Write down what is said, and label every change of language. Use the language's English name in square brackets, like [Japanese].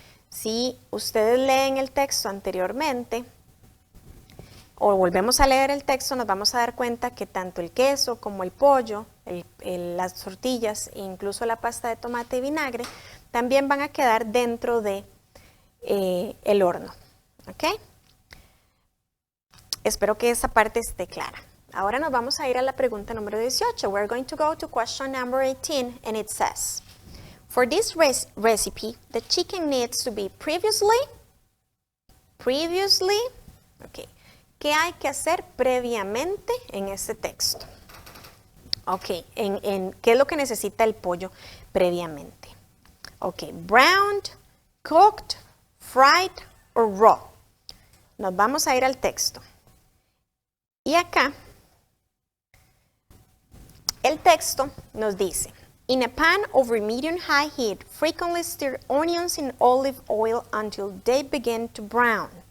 [Spanish] Si ustedes leen el texto anteriormente, o volvemos a leer el texto, nos vamos a dar cuenta que tanto el queso como el pollo, las tortillas e incluso la pasta de tomate y vinagre también van a quedar dentro de el horno. ¿Ok? Espero que esa parte esté clara. Ahora nos vamos a ir a la pregunta número 18. [English] We're going to go to question number 18 and it says, for this recipe, the chicken needs to be previously, ok. [Spanish] ¿Qué hay que hacer previamente en este texto? Ok, ¿qué es lo que necesita el pollo previamente? [English] Ok, browned, cooked, fried or raw. [Spanish] Nos vamos a ir al texto. Y acá, el texto nos dice, [English] in a pan over medium-high heat, frequently stir onions in olive oil until they begin to brown.